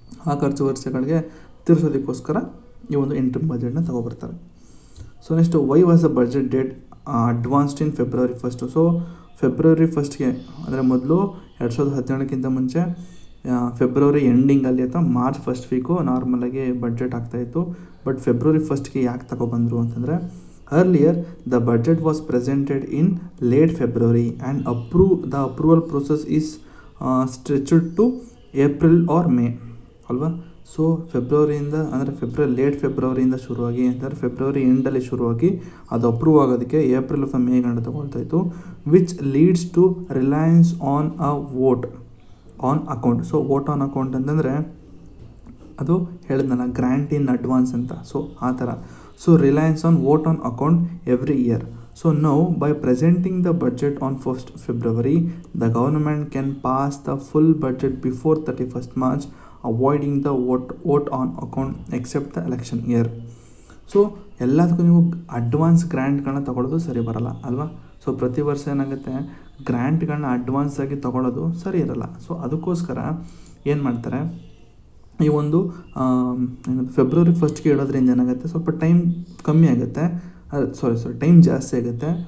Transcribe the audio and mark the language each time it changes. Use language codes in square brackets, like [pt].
[kn] ಆ ಖರ್ಚು ವೆಚ್ಚಗಳಿಗೆ ತೀರಿಸೋದಕ್ಕೋಸ್ಕರ ಈ ಒಂದು ಇಂಟ್ರಿಮ್ ಬಜೆಟ್ನ ತಗೊಬರ್ತಾರೆ. [en] So next why was the budget date advanced in February 1. [kn] So February 1ಗೆ ಅಂದರೆ ಮೊದಲು 2017ಕ್ಕಿಂತ ಮುಂಚೆ ಫೆಬ್ರವರಿ ಎಂಡಿಂಗಲ್ಲಿ ಅಥವಾ ಮಾರ್ಚ್ 1st ವೀಕು ನಾರ್ಮಲಾಗಿ ಬಡ್ಜೆಟ್ ಆಗ್ತಾಯಿತ್ತು. ಬಟ್ ಫೆಬ್ರವರಿ 1ಗೆ ಯಾಕೆ ತಗೊಬಂದರು ಅಂತಂದರೆ [en] earlier the budget was presented in late February and the approval process is stretched to April or May ಅಲ್ವಾ. [kn] So ಫೆಬ್ರವರಿಯಿಂದ ಅಂದರೆ ಲೇಟ್ ಫೆಬ್ರವರಿಯಿಂದ ಶುರುವಾಗಿ ಅಂದರೆ ಫೆಬ್ರವರಿ ಎಂಡಲ್ಲಿ ಶುರುವಾಗಿ ಅದು ಅಪ್ರೂವ್ ಆಗೋದಕ್ಕೆ ಏಪ್ರಿಲ್ ಅಥವಾ ಮೇ ಗಂಟೆ ತೊಗೊಳ್ತಾ ಇತ್ತು. [en] Which leads to reliance on a vote on account. So vote on account ಅಂತಂದರೆ [kn] ಅದು ಹೇಳಿದ್ನಲ್ಲ [en] Grant in advance ಅಂತ. So ಆ ಥರ. So reliance on vote on account every year. So now by presenting the budget on 1st February, the government can pass the full budget before 31st March, avoiding the vote on account except the election year. [kn] So ಎಲ್ಲದಕ್ಕೂ ನೀವು advance ಗ್ರ್ಯಾಂಟ್ಗಳನ್ನ ತೊಗೊಳ್ಳೋದು ಸರಿ ಬರಲ್ಲ ಅಲ್ವಾ. So ಪ್ರತಿ ವರ್ಷ ಏನಾಗುತ್ತೆ, ಗ್ರ್ಯಾಂಟ್ಗಳನ್ನ advance ಆಗಿ ತೊಗೊಳ್ಳೋದು ಸರಿ ಇರಲ್ಲ. ಸೊ ಅದಕ್ಕೋಸ್ಕರ ಏನು ಮಾಡ್ತಾರೆ, ಈ ಒಂದು ಫೆಬ್ರವರಿ 1ಗೆ ಇಡೋದ್ರಿಂದ ಏನಾಗುತ್ತೆ, ಸ್ವಲ್ಪ ಟೈಮ್ ಕಮ್ಮಿ ಆಗುತ್ತೆ, ಟೈಮ್ ಜಾಸ್ತಿ ಆಗುತ್ತೆ.